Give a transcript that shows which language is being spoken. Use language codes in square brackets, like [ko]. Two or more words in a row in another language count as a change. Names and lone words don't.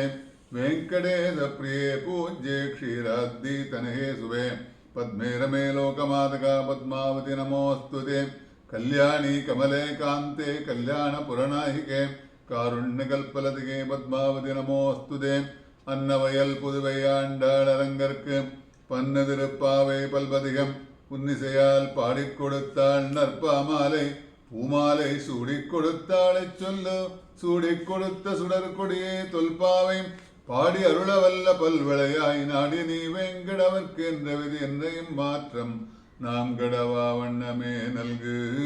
[sa] वेङ्कटेशप्रिये पूज्ये क्षीराब्धितनये शुभे पद्मे रमे लोकमातगा पद्मावति नमोऽस्तुते। कल्याणी कमले कान्ते कल्याणपुरनायिके कारुण्यकल्पलतिके पद्मावति नमोऽस्तुते। [ta] अन्नवयल पुதுவையாண்டாளரங்கற்கு பன்னு திருப்பாவை பல்பதிகம் உன்னிசையால் பாடிக் கொடுத்தாள் நற்பாமாலை பூமாலை சூடிக் கொடுத்தாளை சொல்லு சூடிக் கொடுத்த சுடற்கொடியே தொல்பாவை பாடி அருளவல்ல பல்விளையாய் நாடி நீ வேங்கடவர்க்கு என்ற விதி என்றையும் மாற்றம் நாம் கடவா வண்ணமே நல்கு.